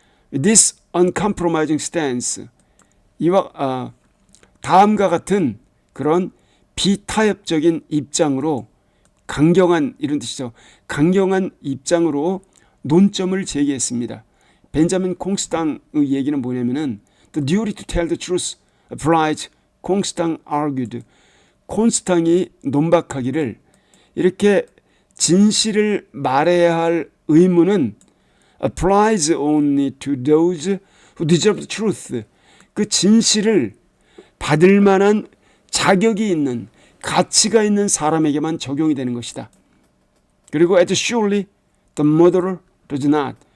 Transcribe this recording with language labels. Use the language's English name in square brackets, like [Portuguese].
[English] This uncompromising stance, [Korean] 이와 다음과 같은 그런 비타협적인 입장으로 강경한, 이런 뜻이죠. 강경한 입장으로 논점을 제기했습니다. 벤자민 콩스탕의 얘기는 뭐냐면은 [English] The duty to tell the truth applies, 콩스탕 argued. [Korean] 콩스탕이 논박하기를 이렇게 진실을 말해야 할 의무는 [English] applies only to those who deserve the truth. [Korean] 그 진실을 받을 만한 자격이 있는, 가치가 있는 사람에게만 적용이 되는 것이다. [English] 그리고 as surely the murderer does not.